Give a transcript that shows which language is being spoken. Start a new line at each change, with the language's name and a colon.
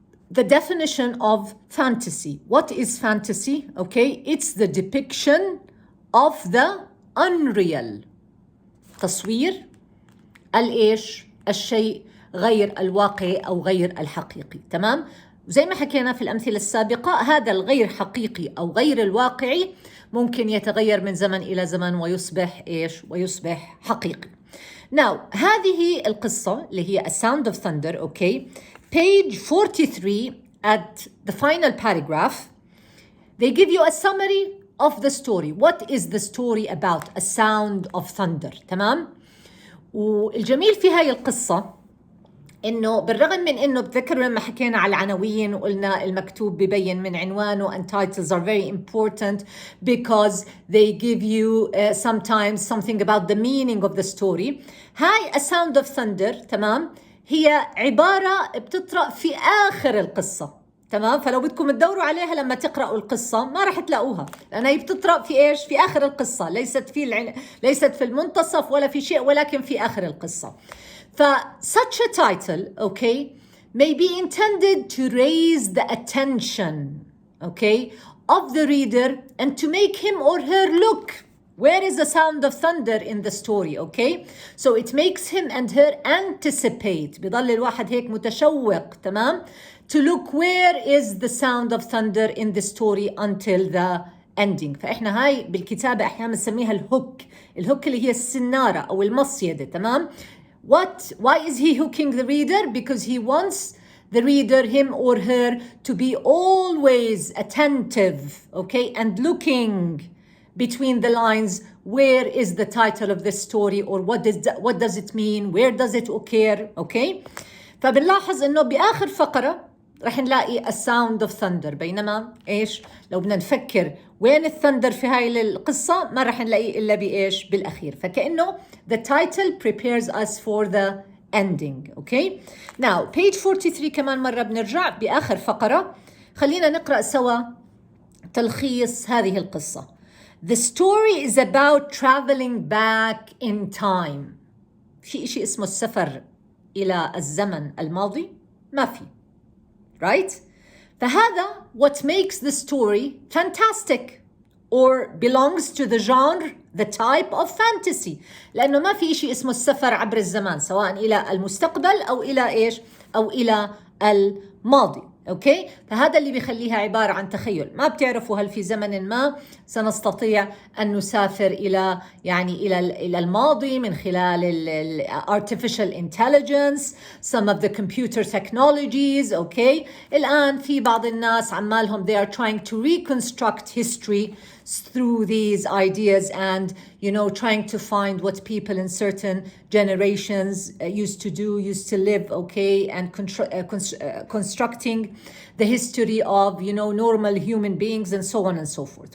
English: The definition of fantasy. What is fantasy? Okay, it's the depiction of the unreal.
Arabic: تصوير الإيش؟ الشيء غير الواقعي أو غير الحقيقي. تمام؟ زي ما حكينا في الأمثلة السابقة، هذا الغير حقيقي أو غير الواقعي ممكن يتغير من زمن إلى زمن ويصبح إيش؟ ويصبح حقيقي.
English: Now
Arabic: هذه القصة اللي هي A Sound of Thunder.
English: Okay, page 43 at the final paragraph they give you a summary of the story. What is the story about? A Sound of Thunder.
Arabic: تمام؟ والجميل في هاي القصة إنه بالرغم من إنه بتذكروا لما حكينا على العناوين وقلنا المكتوب ببين من عنوانه
English: and titles are very important because they give you sometimes something about the meaning of the story.
Arabic: هاي A Sound of Thunder تمام هي عبارة بتطرأ في آخر القصة. تمام؟ فلو بدكم تدوروا عليها لما تقرأوا القصة ما راح تلاقوها، لأنها هي بتطرأ في إيش؟ في آخر القصة، ليست في المنتصف ولا في شيء، ولكن في آخر القصة.
English: such a title, okay, may be intended to raise the attention, okay, of the reader and to make him or her look where is the sound of thunder in the story, okay? So it makes him and her anticipate.
Arabic: بيضل الواحد هيك متشوق. تمام؟
English: to look where is the sound of thunder in the story until the ending. فإحنا هاي بالكتابة أحيانا نسميها الهوك اللي هي السنارة أو المصيدة.
Arabic: تمام؟
English: Why is he hooking the reader? Because he wants the reader, him or her, to be always attentive, okay, and looking between the lines. Where is the title of this story, or what does it mean? Where does it occur? Okay.
Arabic: فبنلاحظ إنه بآخر فقرة رح نلاقي A Sound of Thunder. بينما إيش؟ لو بدنا نفكر وين الثندر في هاي القصة ما رح نلاقيه إلا بإيش؟ بالأخير. فكأنه
English: the title prepares us for the ending. Okay. Now page 43
Arabic: كمان مرة بنرجع بآخر فقرة. خلينا نقرأ سوا تلخيص هذه القصة.
English: The story is about traveling back in time.
Arabic: في إشي اسمه السفر إلى الزمن الماضي؟ ما في.
English: Right?
Arabic: فهذا
English: what makes the story fantastic or belongs to the genre, the type of fantasy.
Arabic: لأنه ما في إشي اسمه السفر عبر الزمان سواء إلى المستقبل أو إلى إيش؟ أو إلى الماضي. أوكي؟ فهذا اللي بيخليها عبارة عن تخيل. ما بتعرفوا هل في زمن ما سنستطيع أن نسافر إلى الماضي من خلال
English: artificial intelligence, some of the computer technologies.
Arabic: أوكي؟ الآن في بعض الناس عمالهم
English: they are trying to reconstruct history through these ideas and trying to find what people in certain generations used to live, okay, and constructing the history of normal human beings and so on and so forth.